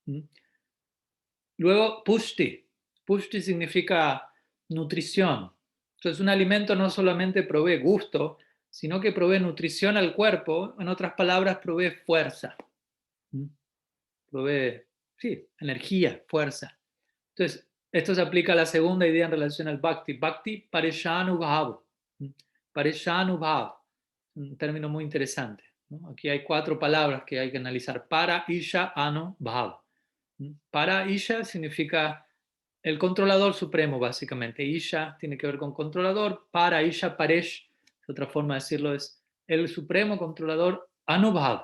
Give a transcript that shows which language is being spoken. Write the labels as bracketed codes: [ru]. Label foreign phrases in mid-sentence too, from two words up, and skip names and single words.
[es] Luego, pushti. Pushti significa nutrición. Entonces, un alimento no solamente provee gusto, sino que provee nutrición al cuerpo, en otras palabras, provee fuerza. Provee, sí, energía, fuerza. Entonces, esto se aplica a la segunda idea en relación al bhakti. [sa] Bhakti parishanubhav. [es] Parishanubhav, un término muy interesante, ¿no? Aquí hay 4 palabras que hay que analizar. [sa] Para, isha, anu, bhav. Para, isha [es] significa el controlador supremo, básicamente. Isha tiene que ver con controlador. [sa] Para, isha, paresh, [es] otra forma de decirlo es el supremo controlador, anubhav.